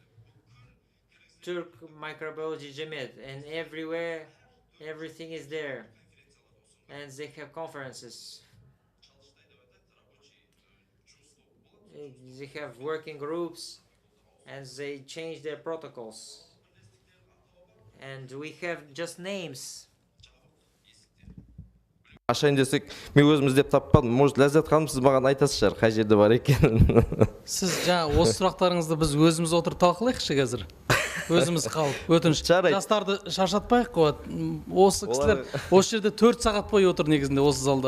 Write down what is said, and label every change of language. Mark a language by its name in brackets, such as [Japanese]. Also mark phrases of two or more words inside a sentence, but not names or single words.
[English] Turk Microbiology Jemet, and everywhere, everything is there. And they have conferences. They have working groups, and they change their protocols. And we have just names. [Kazakh] Ашайын десек, мен өзім іздеп таппадым. Может, Ләззат ханым, сіз маған айтасыз шығар, қай жерде бар екенін. Сіз жаңа осы сұрақтарыңызды біз өзіміз отырып талқылайықшы қазір. Өзіміз қалып, өтініш. Жастарды шаршатпайық қой. Осы кісілер осы жерде 4 сағат бойы отыр негізінде осы залда.